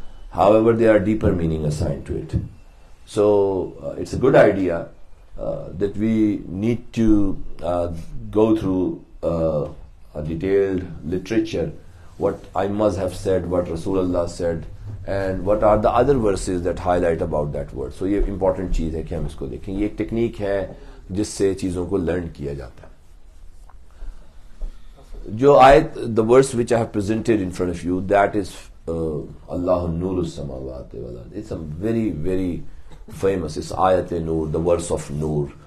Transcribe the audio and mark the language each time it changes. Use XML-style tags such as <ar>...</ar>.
<en>However, there are deeper meaning assigned to it. So it's a good idea that we need to go through a detailed literature, what I must have said, what Rasulullah said, and what are the other verses that highlight about that word. So</en> <ur>یہ important چیز ہے کہ ہم اس کو دیکھیں. یہ ایک technique ہے جس سے چیزوں کو لرن کیا جاتا ہے. جو آیت,</ur> <en>the verse which I have presented in front of you, that is</en> <ar>Allah Nur Samawati wal Ard.</ar> <en>It's a very, very famous. It's Ayat Nur, the verse of Nur.</en>